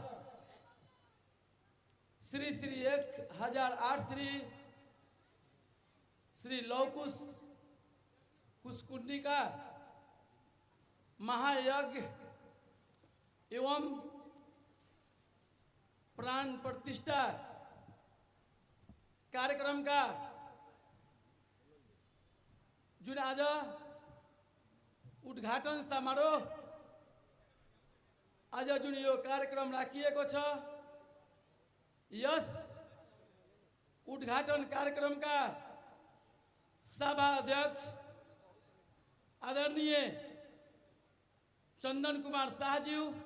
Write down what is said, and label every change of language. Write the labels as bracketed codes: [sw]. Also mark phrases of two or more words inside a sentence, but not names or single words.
[hi] श्री 1008 श्री लवकुश कुशकुंडिका महायज्ञ एवं प्राण प्रतिष्ठा कार्यक्रम का जुन आज उद्घाटन समारोह [ne] आज जुन यो कार्यक्रम राखिएको छ, यस उद्घाटन कार्यक्रम का सभा अध्यक्ष आदरणीय चंदन कुमार शाहज्यू,